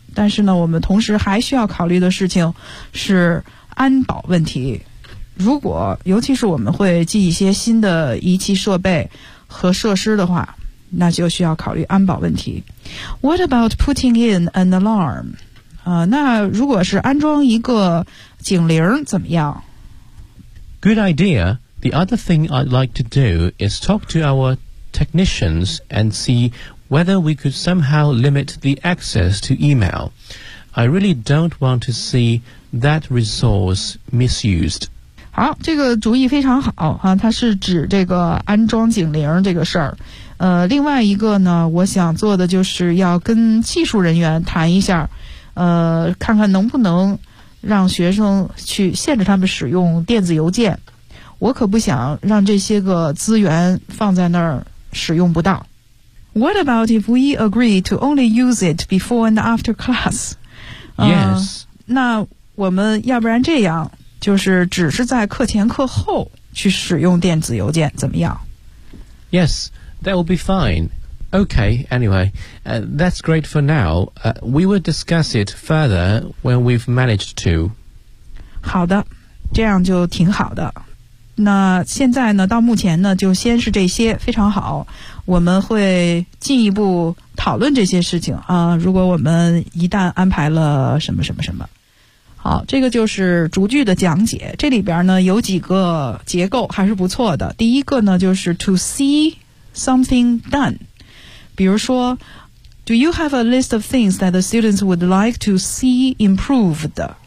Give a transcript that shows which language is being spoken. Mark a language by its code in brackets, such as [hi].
[zh] 但是呢我们同时还需要考虑的事情是安保问题，如果尤其是我们会寄一些新的仪器设备和设施的话，那就需要考虑安保问题。 [en] What about putting in an alarm? [zh] 那如果是安装一个警铃怎么样？ [en] Good idea. The other thing I'd like to do is talk to our technicians and see whether we could somehow limit the access to email. I really don't want to seeThat resource misused. [zh] 好，这个主意非常好啊！它是指这个安装警铃这个事儿。另外一个呢，我想做的就是要跟技术人员谈一下，看看能不能让学生去限制他们使用电子邮件。我可不想让这些个资源放在那儿使用不到。 [en] What about if we agree to only use it before and after class? Yes. [zh] 那我们要不然这样，就是只是在课前课后去使用电子邮件怎么样？ [en] Yes, that will be fine. Okay, anyway, that's great for now. We will discuss it further when we've managed to. [zh] 好的，这样就挺好的。那现在呢，到目前呢，就先是这些，非常好。我们会进一步讨论这些事情啊，如果我们一旦安排了什么什么什么。好，这个就是逐句的讲解。这里边呢有几个结构还是不错的。第一个呢就是 [en] to see something done， [zh] 比如说 [en] Do you have a list of things that the students would like to see improved？